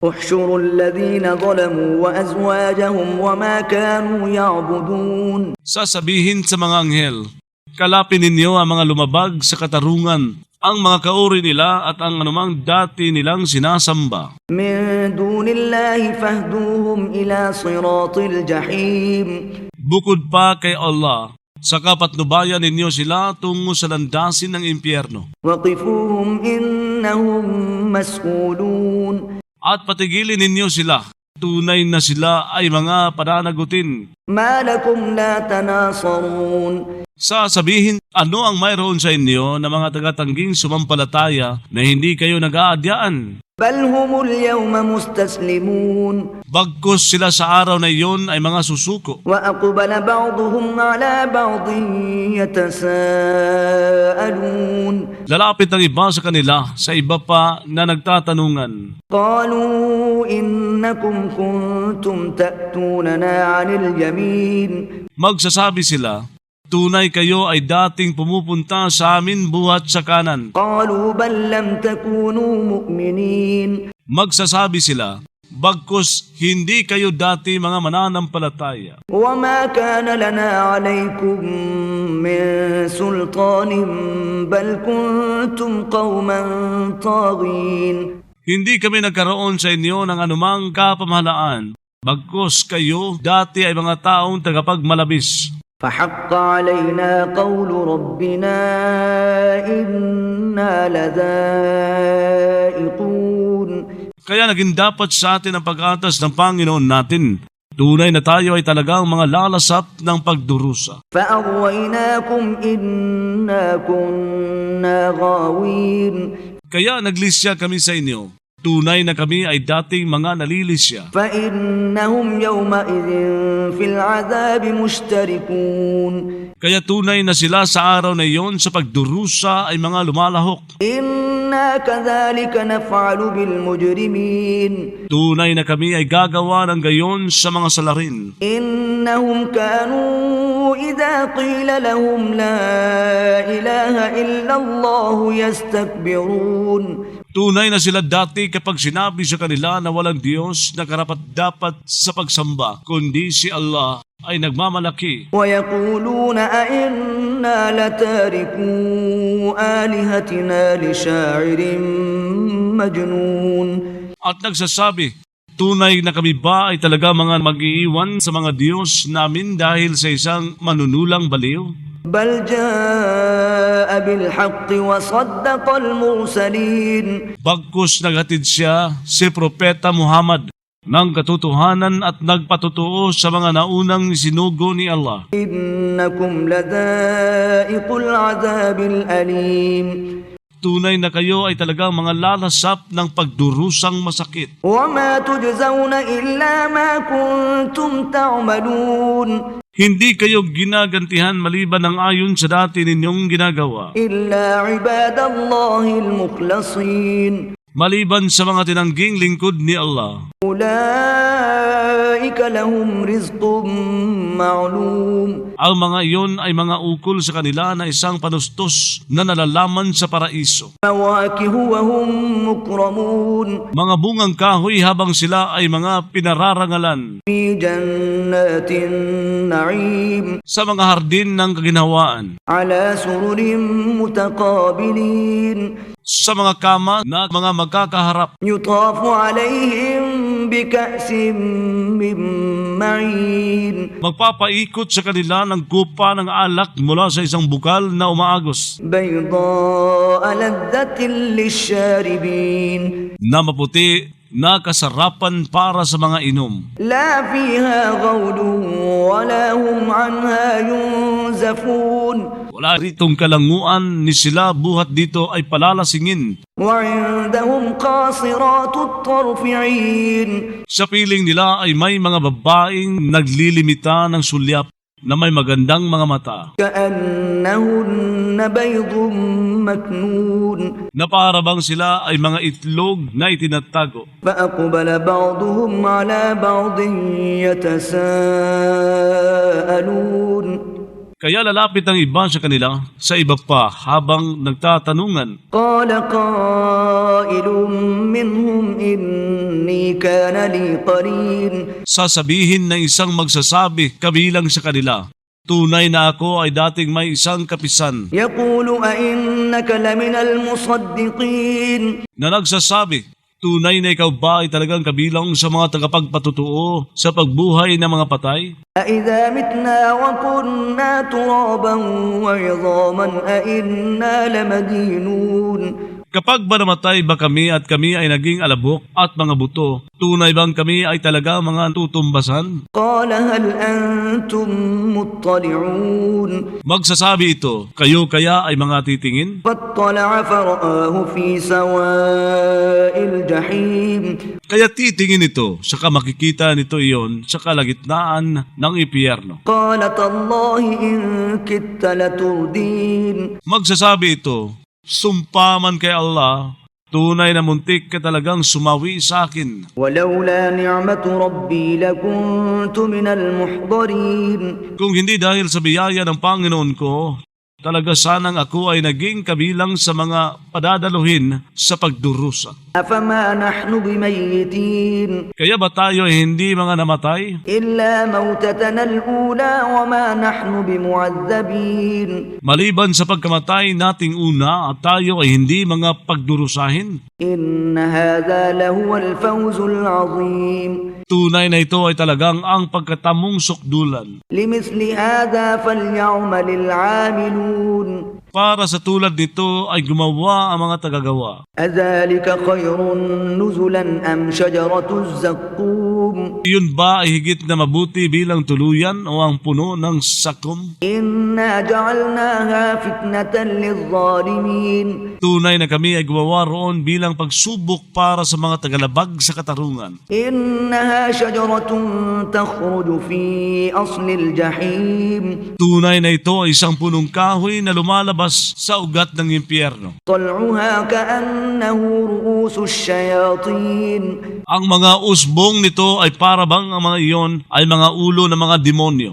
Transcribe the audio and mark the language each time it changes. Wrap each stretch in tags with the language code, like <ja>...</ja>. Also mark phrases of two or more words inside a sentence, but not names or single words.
<ar>احشروا الذين ظلموا وأزواجهم وما كانوا يعبدون.</ar> <tl>Sasabihin sa mga anghel, kalapin ninyo ang mga lumabag sa katarungan, ang mga kauri nila at ang anumang dati nilang sinasamba.</tl> <ar>من دون الله فاهدوهم إلى صراط الجحيم.</ar> <tl>Bukod pa kay Allah, saka patnubayan ninyo sila tungo sa landasin ng impyerno.</tl> <ar>وقفوهم إنهم مسؤولون.</ar> <tl>At patigilin ninyo sila, tunay na sila ay mga pananagutin.</tl> <ar>ما لكم لا تناصرون.</ar> <tl>Sasabihin, ano ang mayroon sa inyo na mga tagatangging sumampalataya na hindi kayo nag-aadyaan?</tl> <ar>بل هم اليوم مستسلمون.</ar> <tl>Bagkus sila sa araw na iyon ay mga susuko.</tl> <ar>وأقبل بعضهم على بعض يتساءلون.</ar> <tl>Lalapit ang iba sa kanila sa iba pa na nagtatanungan.</tl> <ar>قالوا إنكم كنتم تأتوننا عن اليمين.</ar> <tl>Magsasabi sila, tunay kayo ay dating pumupunta sa amin buhat sa kanan.</tl> <ar>قالوا بل لم تكونوا مؤمنين.</ar> <tl>Magsasabi sila, bagkus hindi kayo dati mga mananampalataya.</tl> <ar>وما كان لنا عليكم من سلطان بل كنتم قوما طاغين.</ar> <tl>Hindi kami nagkaroon sa inyo ng anumang kapamahalaan, bagkus kayo dati ay mga taong tagapagmalabis.</tl> <ar>فحق علينا قول ربنا إنا لذائقون.</ar> <tl>Kaya naging dapat sa atin ang pag-atas ng Panginoon natin. Tunay na tayo ay talagang mga lalasap ng pagdurusa.</tl> <ar>فأغويناكم إنا كنا غاوين.</ar> <tl>Kaya naglisya kami sa inyo. Tunay na kami ay dating mga nalilisya.</tl> <ar>فإنهم يومئذ في العذاب مشتركون.</ar> <tl>Kaya tunay na sila sa araw na iyon sa pagdurusa ay mga lumalahok.</tl> <ar>إنا كذلك نفعل بالمجرمين.</ar> <tl>Tunay na kami ay gagawa ng gayon sa mga salarin.</tl> <ar>إنهم كانوا إذا قيل لهم لا إله إلا الله يستكبرون.</ar> <tl>Tunay na sila dati kapag sinabi sa kanila na walang Diyos na karapat-dapat sa pagsamba, kundi si Allah ay nagmamalaki.</tl> <ar>ويقولون أئنا لتاركو آلهتنا لشاعر مجنون.</ar> <tl>At nagsasabi, tunay na kami ba ay talaga mga mag-iiwan sa mga Diyos namin dahil sa isang manunulang baliw?</tl> <ar>بل جاء بالحق وصدق المرسلين.</ar> <tl>Bagkus naghatid siya si Propeta Muhammad ng katotohanan at nagpatotoo sa mga naunang sinugo ni Allah.</tl> <ar>إنكم لذائق العذاب الأليم.</ar> <tl>Tunay na kayo ay talagang mga lalasap ng pagdurusang masakit.</tl> <ar>وما تجزون إلا ما كنتم تعملون.</ar> <tl>Hindi kayo ginagantihan maliban ng ayon sa dati ninyong ginagawa.</tl> <ar>إلا عباد الله المخلصين.</ar> <tl>Maliban sa mga tinangging lingkod ni Allah.</tl> <ar>أولئك لهم رزق معلوم.</ar> <tl>Ang mga iyon ay mga ukol sa kanila na isang panustos na nalalaman sa paraiso.</tl> <ar>فواكه وهم مكرمون.</ar> <tl>Mga bungang kahoy habang sila ay mga pinararangalan.</tl> <ar>في جنات النعيم.</ar> <tl>Sa mga hardin ng kaginhawaan.</tl> <ar>على سرر متقابلين.</ar> <tl>Sa mga kama na mga magkakaharap.</tl> <ar>يطاف عليهم بكأس من معين.</ar> <tl>Magpapaikot sa kanila ng kupa ng alak mula sa isang bukal na umaagos.</tl> <ar>بيضاء لذة للشاربين.</ar> <tl>Na maputi na kasarapan para sa mga inom.</tl> <ar>لا فيها غول ولا هم عنها ينزفون.</ar> <tl>Wala ritong kalanguan ni sila buhat dito ay palalasingin.</tl> <ar>وعندهم قاصرات الطرف عين.</ar> <tl>Sa piling nila ay may mga babaeng naglilimita ng sulyap na may magandang mga mata.</tl> <ar>كأنهن بيض مكنون.</ar> <tl>Na para bang sila ay mga itlog na itinatago.</tl> <ar>فأقبل بعضهم على بعض يتساءلون.</ar> <tl>Kaya lalapit ang iba sa kanila sa iba pa habang nagtatanungan.</tl> <ar>قال قائل منهم إني كان لي قرين</ar> <tl>Sasabihin ng isang magsasabi kabilang sa kanila, tunay na ako ay dating may isang kapisan</tl> <ar>يقول أئنك لمن المصدقين</ar> <tl>na nagsasabi, tunay na ikaw ba ay talagang kabilang sa mga tagapagpatutuo sa pagbuhay ng mga patay?</tl> <ar>أإذا متنا وكنا ترابا وعظاما أإنا لمدينون</ar> <tl>Kapag ba namatay ba kami at kami ay naging alabok at mga buto, tunay bang kami ay talaga mga tutumbasan?</tl> <ar>قال هل أنتم مطلعون</ar> <tl>Magsasabi ito, kayo kaya ay mga titingin?</tl> <ar>فاطلع فرآه في سواء الجحيم</ar> <tl>Kaya titingin ito, saka makikita nito iyon sa kalagitnaan ng impyerno.</tl> <ar>قال تالله إن كدت لتردين</ar> <tl>Magsasabi ito, sumpa man kay Allah, tunay na muntik ka talagang sumawi sa akin.</tl> <ar>ولولا نعمة ربي لكنت من المحضرين</ar> <tl>Kung hindi dahil sa biyaya ng Panginoon ko, talaga sanang ako ay naging kabilang sa mga padadaluhin sa pagdurusa.</tl> <ar>أفما نحن بميتين</ar> <tl>Kaya ba tayo ay hindi mga namatay?</tl> <ar>إلا موتتنا الأولى وما نحن بمعذبين</ar> <tl>Maliban sa pagkamatay nating una at tayo ay hindi mga pagdurusahin?</tl> <ar>إن هذا لهو الفوز العظيم</ar> <tl>Tunay na ito ay talagang ang pagkatamong sukdulan.</tl> <ar>لمثل هذا فليعمل العاملون</ar> <tl>Para sa tulad nito ay gumawa ang mga tagagawa.</tl> <ar>أذلك خير نزلا أم شجرة الزقوم</ar> <tl>Iyon ba ay higit na mabuti bilang tuluyan o ang puno ng sakom?</tl> <ar>إنا جعلناها فتنة للظالمين</ar> <tl>Tunay na kami ay gumawa roon bilang pagsubok para sa mga tagalabag sa katarungan.</tl> <ar>إنها شجرة تخرج في أصل الجحيم</ar> <tl>Tunay na ito ay isang punong kahoy na lumalabas sa ugat ng impyerno.</tl> <ar>طلعها كأنه رؤوس الشياطين</ar> <tl>Ang mga usbong nito ay parabang ang mga iyon ay mga ulo ng mga demonyo.</tl>